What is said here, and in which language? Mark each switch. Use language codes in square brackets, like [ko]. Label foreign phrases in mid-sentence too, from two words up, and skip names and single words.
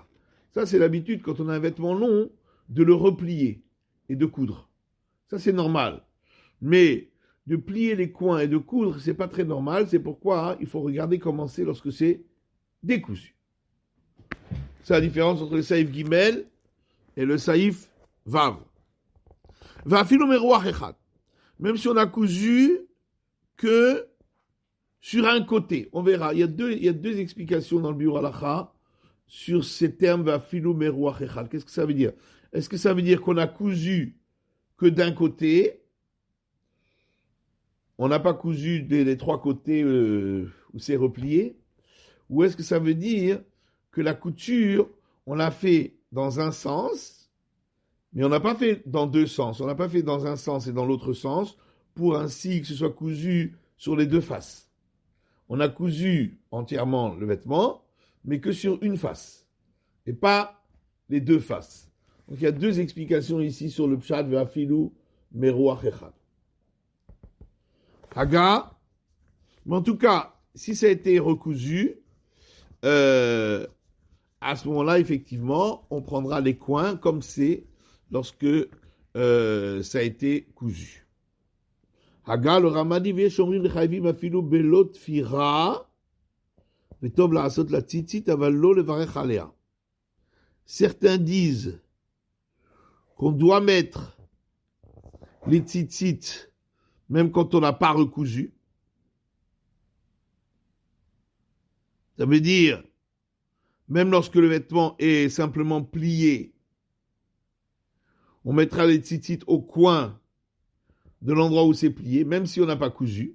[fr] Ça, c'est l'habitude, quand on a un vêtement long, de le replier et de coudre. Ça, c'est normal. Mais de plier les coins et de coudre, c'est pas très normal. C'est pourquoi il faut regarder comment c'est lorsque c'est décousu. C'est la différence entre le [he] סעיף גימל [fr] et le [he] סעיף וו. ואפילו מרוח אחד. [fr] Même si on a cousu que sur un côté. On verra. Il y a deux explications dans le Biur Halacha sur ces termes [he] ואפילו מרוח אחד. [fr] Qu'est-ce que ça veut dire? Est-ce que ça veut dire qu'on a cousu que d'un côté? On n'a pas cousu des trois côtés où c'est replié? Ou est-ce que ça veut dire que la couture, on l'a fait dans un sens, mais on n'a pas fait dans deux sens. On n'a pas fait dans un sens et dans l'autre sens pour ainsi que ce soit cousu sur les deux faces. On a cousu entièrement le vêtement, mais que sur une face, et pas les deux faces. Donc il y a deux explications ici sur le [he] פשט ואפילו מרוח אחד. [fr] Haga, mais en tout cas, si ça a été recousu, à ce moment-là, effectivement, on prendra les coins comme c'est lorsque ça a été cousu. Haga, le Ramadi, [he] ויש אומרים לחייבים אפילו בלא תפירה, וטוב לעשות לה ציצית, אבל לא לברך עליה. [fr] Certains disent qu'on doit mettre les tzitzit, même quand on n'a pas recousu. Ça veut dire, même lorsque le vêtement est simplement plié, on mettra les tzitzit au coin de l'endroit où c'est plié, même si on n'a pas cousu.